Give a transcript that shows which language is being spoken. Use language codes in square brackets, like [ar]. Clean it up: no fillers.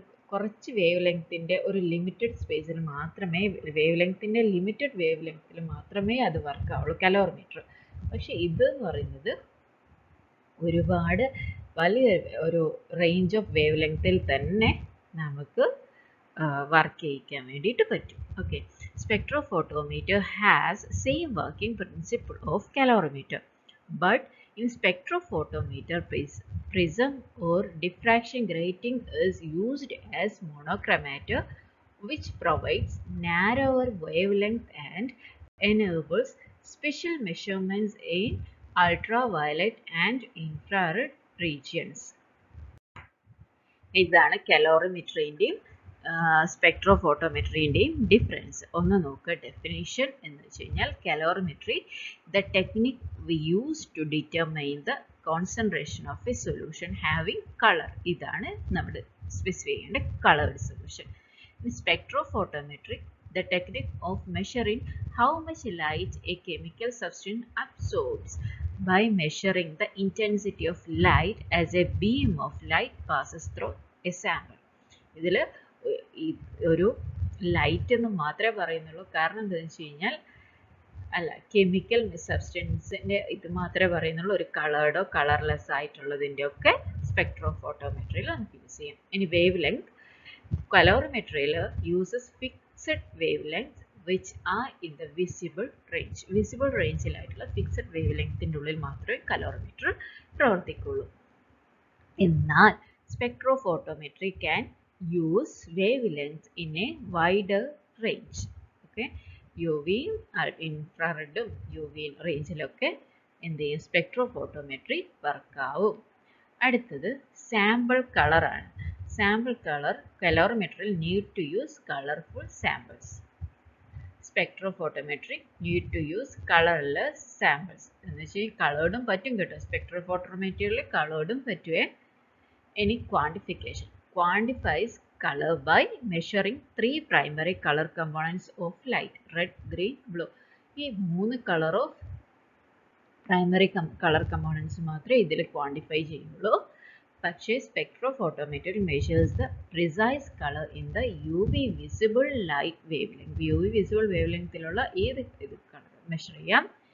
[ml] കുറച്ച് വേവ് ലെങ്ത്തിൻ്റെ ഒരു ലിമിറ്റഡ് സ്പേസിൽ മാത്രമേ ലിമിറ്റഡ് വേവ് ലെങ്ത്തിൽ മാത്രമേ അത് വർക്ക് ആവുള്ളൂ കലോറിമീറ്റർ. പക്ഷേ ഇതെന്ന് പറയുന്നത് ഒരുപാട് വലിയ ഒരു റേഞ്ച് ഓഫ് വേവ് ലെങ്ത്തിൽ തന്നെ നമുക്ക് വർക്ക് ചെയ്യിക്കാൻ വേണ്ടിയിട്ട് പറ്റും. [en] Okay, spectrophotometer has same working principle of calorimeter, but in spectrophotometer prism or diffraction grating is used as monochromator, which provides narrower wavelength and enables special measurements in ultraviolet and infrared regions. [ml] ഇതാണ് കലോറിമെട്രീൻ്റെയും സ്പെക്ട്രോഫോട്ടോമെട്രീൻ്റെയും difference. ഒന്ന് നോക്കുക definition എന്ന് വെച്ച് കഴിഞ്ഞാൽ [en] Colorimetry the technique we use to determine the concentration of a solution having colour. [ml] ഇതാണ് നമ്മുടെ specify ചെയ്യേണ്ട coloured solution. [en] Spectrophotometry, the technique of measuring how much light a chemical substance absorbs by measuring the intensity of light as a beam of light passes through a sample. [ml] ഇതിൽ ഒരു light എന്ന് മാത്രമേ പറയുന്നുള്ളൂ. കാരണം എന്താണെന്ന് വെച്ച് കഴിഞ്ഞാൽ കെമിക്കൽ സബ്സ്റ്റൻസിൻ്റെ ഇത് മാത്രമേ പറയുന്നുള്ളൂ. ഒരു കളേർഡോ കളർലെസ് ആയിട്ടുള്ളതിൻ്റെ ഒക്കെ സ്പെക്ട്രോഫോട്ടോമെട്രിയിൽ നമുക്ക് യൂസ് ചെയ്യാം. ഇനി wave length. [en] Colorimeter uses fixed wavelengths which are in the visible range. [ml] Visible range ലായിട്ടുള്ള fixed wavelength ഉള്ളിൽ മാത്രമേ colorimeter പ്രവർത്തിക്കുള്ളൂ. എന്നാൽ [en] spectrophotometry can use wavelengths in a wider range. [ml] Okay, UV ഇൻഫ്രാറെഡും UV റേഞ്ചിലൊക്കെ എന്ത് ചെയ്യും സ്പെക്ട്രോഫോട്ടോമെട്രി വർക്കാവും. അടുത്തത് സാമ്പിൾ കളറാണ്. [en] Sample color calorimeter need to use colorful samples. Spectrophotometry need to use colorless samples. [ml] എന്ന് വെച്ചാൽ കളേർഡും പറ്റും കേട്ടോ. സ്പെക്ട്രോഫോട്ടോമെട്രിയിൽ കളേർഡും പറ്റുവേ. [en] Any quantification quantifies color by measuring 3 primary color components of light: red, green, blue. [ml] ഈ 3 colour of primary colour components മാത്രമേ ഇതിൽ quantify ചെയ്യുള്ളൂ. പക്ഷേ [en] Spectrophotometer measures the precise colour in the UV visible light wave length. [ml] UV visible wave ലെങ്ത്തിലുള്ള ഏത് ഇത് colour measure ചെയ്യാം.